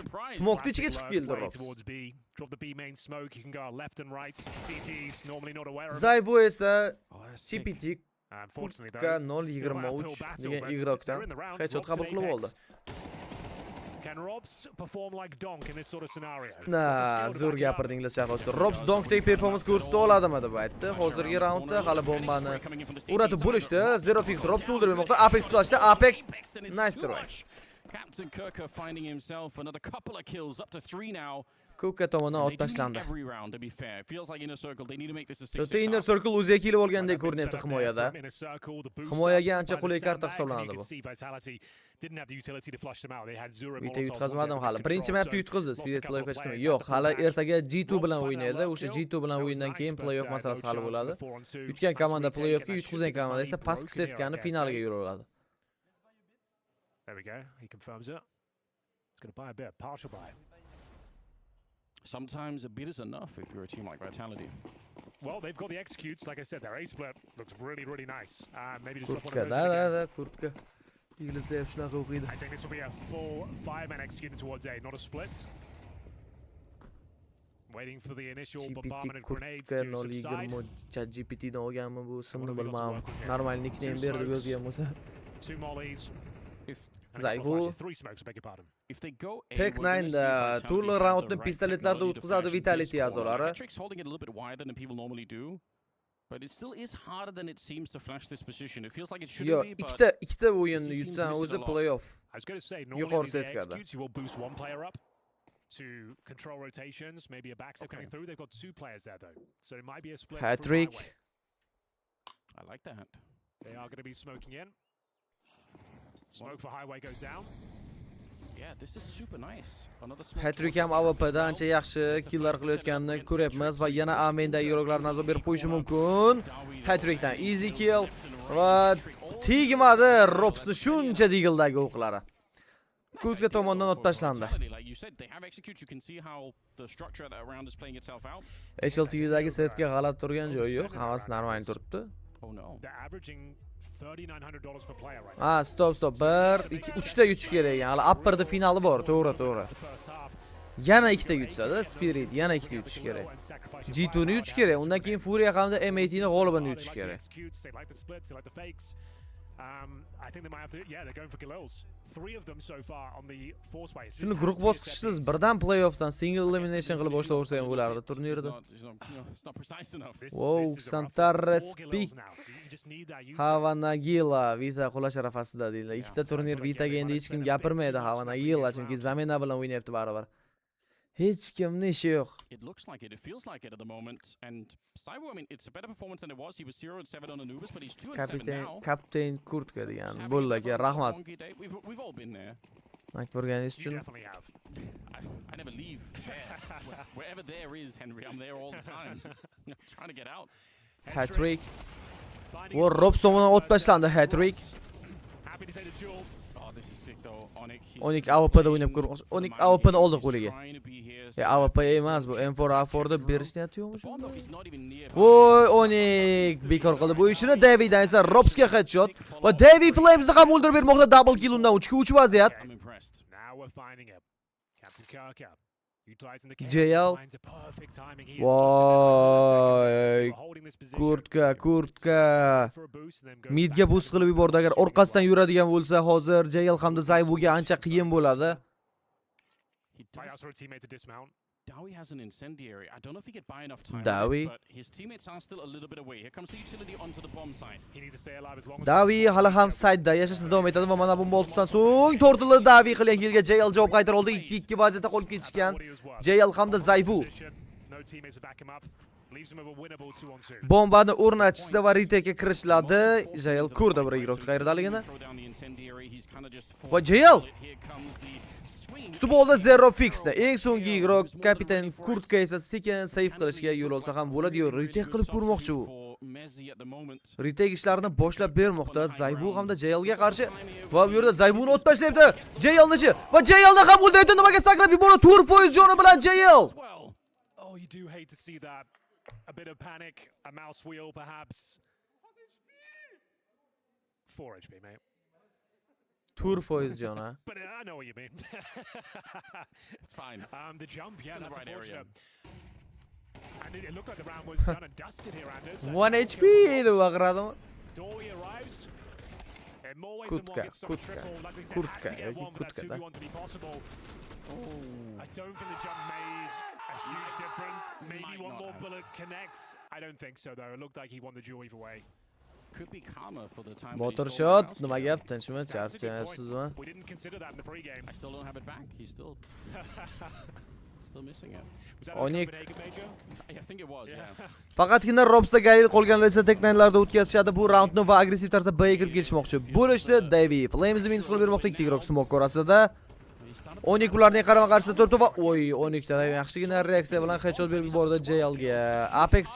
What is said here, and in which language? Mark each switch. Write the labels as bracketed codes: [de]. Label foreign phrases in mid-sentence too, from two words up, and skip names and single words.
[uz] Smoke'ni ichiga chiqib keldi Robs. Zayvu esa CPT Kurtka 023 degan ig'roqdan headshot qabul qilib oldi. Zo'r gapirdinglar shahrosi. Robs donkdek performans ko'rsata oladimi deb aytdi. Hozirgi raundda hali bombani uratib bo'lishdi. Zero Fix Robs o'ldirmoqda. Apex qilishdi. Apex nice try. [en] Captain Kirker finding himself another couple of kills, up to 3 now. [uz] Ko'kka tomonidan ot tashlandi. To'rtta Inner Circle o'ziga kelib olgandek ko'rinyapti himoyada. Himoyaga ancha qulay karta hisoblanadi bu. Bitta yutqazmadim hali. Birinchi mapda yutqazdi. Spirit playoffga chiqdimi? Yo'q, hali ertaga G2 bilan o'ynaydi. O'sha G2 bilan o'yindan keyin playoff masalasi hal bo'ladi. Yutgan komanda playoffga, yutqazgan komanda esa pastki setkani finaliga yo'l oladi. [en] There we go. He confirms it. He's going to buy a bit, partial buy. Sometimes a bit is enough if you're a team like Vitality. Well, they've got the executes. Like I said, their A split looks really, really nice. Maybe just drop one of those Kurtka. [uz] Iglislar shunaqa o'qiydi. [en] I think this will be a full 5-man executed towards A, not a split. Waiting for the initial bombardment and grenades to subside. [uz] ChatGPT dan olganmi bu ismni bilmadim. Normal nickname berdi yozgan bo'lsa. [en] 2 mollies. Zayvu If they go [uz] Tech 9da turli raundni pistoletlarda o'tkazadi Vitality a'zolari. [en] Holding it a little bit wider than people normally do. But it still is harder than it seems to flash this position. It feels like it shouldn't be, but [uz] ikkita o'yinni yutsan o'zi playoff. [en] I was going to say, normally the executes, you will boost one player up to control rotations, maybe a backstep coming through. They've got 2 players there though. So it might be a split. Hat-trick. I like that. They are going to be smoking in. Smoke for highway goes down. Yeah, this is super nice. Another smoke. [uz] Hat-trick ham AWPda ancha yaxshi killlar qilayotganini ko'ryapmiz va yana A-mainda yo'roqlarni nazorat berib qo'yishi mumkin. Hat-trickdan [en] easy kill [uz] va tegmadi Robsni shuncha digildagi o'qlari. Kurtka tomonidan ot tashlandi. HLTVdagi setga g'alati turgan joyi yo'q, hammasi normal turibdi. [en] They're averaging $3,900 per player right now. [uz] Ha, stop. 1, 2, 3 ta yutish kerak ekan. Hali upperda finali bor, to'g'ri. Yana 2 ta yutsa-da, Spirit yana 2 ta yutish kerak. G2 ni yutish kerak, undan keyin Furia hamda M18 ni g'olibini yutish kerak. [en] I think they might have to, yeah, they're going for Galils. 3 of them so far on the force way. [uz] Shuni guruh bosqichisiz birdan playoffdan [en] single elimination [uz] qilib boshlaversa ham bo'lardi turnirda. [en] Wow, Santara Speak. [uz] Havanagila Vita qulash arafasida deydilar. Ikkita turnir Vitaga endi hech kim gapirmaydi Havanagila chunki zamina bilan o'ynayapti baribir. Hech kimning ishi yo'q. [en] It looks like it. It feels like it at the moment. And Saibu, I mean, it's a better performance than it was. He was 0-7 on Anubis, but he's 2-7 now. [uz] Kapten Kurtka degan bo'laga rahmat. [en] We've all been there. [uz] Aytib o'rganingiz uchun. [en] I never leave there. Wherever there is, Henry, I'm there all the time. Trying to get out. [uz] Hat-trick. Wo Robsondan ot tashlandi hat-trick. [en] Happy to say the duel. [uz] Onik AWP'da o'ynab ko'rmoqchi. Onik AWP'ni oldi qo'liga. AWP emas bu, M4 A4 da berish niyati yo'qmi shunda? Voy, Onik bekor qildi bu ishini. Daviddan esa Robsga headshot va David Flamesni ham o'ldirib bermoqda, [en] double kill [uz] undan 3 ga 3 vaziyat. JL. Voy, kurtka. Midga boost qilib yubordi. Agar orqasidan yuradigan bo'lsa, hozir JL hamda Zayvuga ancha qiyin bo'ladi. [en] Dowie has an incendiary. I don't know if he could buy enough time, but his teammates are still a little bit away. Here comes the utility onto the bomb site. He needs to stay alive as long as [uz] Davi hali ham side'da yashashda davom etadi va mana bu boltdan so'ng tortildi Davi qilgan yilga JL javob qaytara oldi. 2-2 vaziyatda qolib ketishgan. JL hamda Zayvu bombani o'rnatishdi va retake ga kirishiladi. JL ko'rdi bir igrok qayerdaligini. Va JL tutib oldi zero fixda. Eng so'nggi igrok kapitan Kurtka esa sekin save qilishga yo'l olsa ham bo'ladi-yu, retake qilib ko'rmoqchi u. Retake ishlarini boshlab bermoqda Zayvu hamda JL ga qarshi. Va bu yerda Zayvuni ot tashlayapti. JL-ni va JL-ni ham o'ldirayapti. Nimaga sakrab yubordi? Turfoiz joni bilan JL. [en] Oh, you do hate to see that. A bit of panic, a mouse wheel perhaps. 4 HP, mate. [uz] Turfoiz jona. [en] But I know what you mean. It's fine. The jump, yeah, it's that's the right area. And it looked like the round was done and dusted here, Anders. [uz] 1 HP edi vaqradimi? [en] Dowie arrives. In more ways than one gets some triple. Like we said, had to get one for that 2v1 to be possible. I don't think the jump made a huge difference. Maybe one more bullet connects. I don't think so, though. It looked like he won the duel either way. Could be calmer for the time. Motor shot, [uz] nima gap, tinchmi? Charchayapsizmi? [en] We didn't consider that in the pre-game. I still don't have it back. He's still missing it. Was that Onik. a major? I think it was, yeah. [uz] Faqatgina Robsda Galil qolganlar esa teknaylarda o'tkazishadi bu raundni va agressiv tarzda B'ga kirib kelishmoqchi. Bo'lishdi Davey. Flamesni minus qilib bermoqda ikkita igroq smoke orasida. Onik ularning qarama-qarshisida turibdi va Onikda yaxshigina reaksiya bilan headshot berib yubordi JL ga. Apexchi.